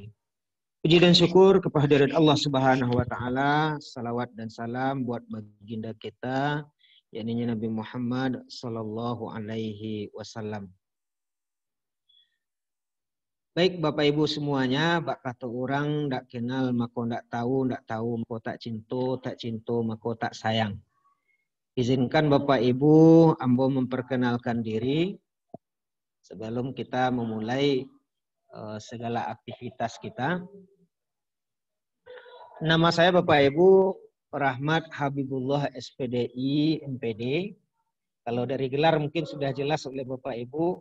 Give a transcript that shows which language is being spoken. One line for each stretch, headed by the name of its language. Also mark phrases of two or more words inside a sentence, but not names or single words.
Indonesian: Puji dan syukur kepada Allah
Arabic: سبحانه وتعالى,
Indonesian: salawat dan salam buat baginda kita yakni Nabi Muhammad
Arabic: صلى الله عليه وسلم.
Indonesian: Baik Bapak Ibu semuanya, bak kata orang
Minangkabau: ndak kenal mako ndak tahu mako tak cinto mako tak sayang.
Indonesian: Izinkan Bapak Ibu ambo memperkenalkan diri sebelum kita memulai segala aktivitas kita. Nama saya Bapak Ibu Rahmat Habibullah SPDI MPD. Kalau dari gelar mungkin sudah jelas oleh Bapak Ibu.